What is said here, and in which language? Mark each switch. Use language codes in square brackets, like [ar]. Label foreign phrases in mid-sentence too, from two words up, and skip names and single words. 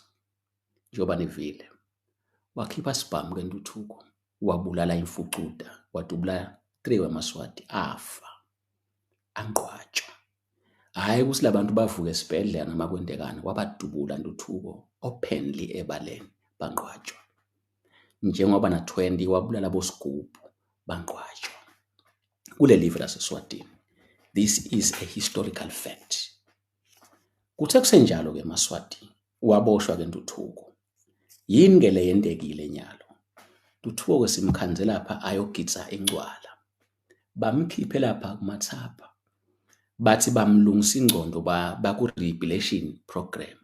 [ss] Njoba nivile. Wakhipha sibhamu ke Ntuthuko, wabulala imfucuda, wadubula 3 wemaswati afa. Angqwatshwa. Hhayi ukuthi labantu bavuke esibhedlela noma kwenzekani, kwabadubula ntuthuko openly ebaleni banqwatshwa. Njengoba na-20 wabulala boSigubhu banqwatshwa kule live laseSwatini. [en] This is a historical fact. [ss] Kuthe kusenjalo-ke eMaswati waboshwa-ke Ntuthuko. Yini-ke le yentekile nyalo? Ntuthuko-ke simkhanze lapha ayogidza eNcwala. Bamkhiphe lapha kumathapha. Bathi bamlungisa ingcondo baku- [en] rehabilitation program.